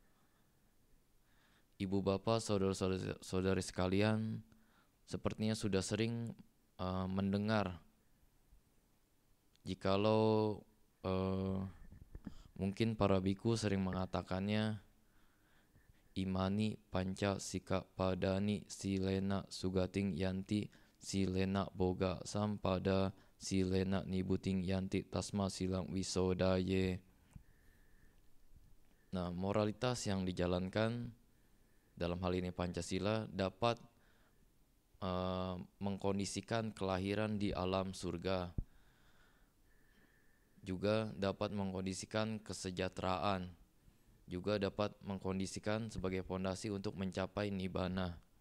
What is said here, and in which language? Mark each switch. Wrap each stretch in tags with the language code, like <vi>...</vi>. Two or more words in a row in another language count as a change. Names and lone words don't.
<id>Ibu bapak, saudara-saudari sekalian, sepertinya sudah sering mendengar jikalau mungkin para biku sering mengatakannya,</id> <pi>imani panca sika padani silena sugating yanti silena boga sampada silena nibuting yanti tasma silang wisodaye.</pi> <id>Nah, moralitas yang dijalankan dalam hal ini Pancasila dapat mengkondisikan kelahiran di alam surga, juga dapat mengkondisikan kesejahteraan, juga dapat mengkondisikan sebagai fondasi untuk mencapai nibbana.</id>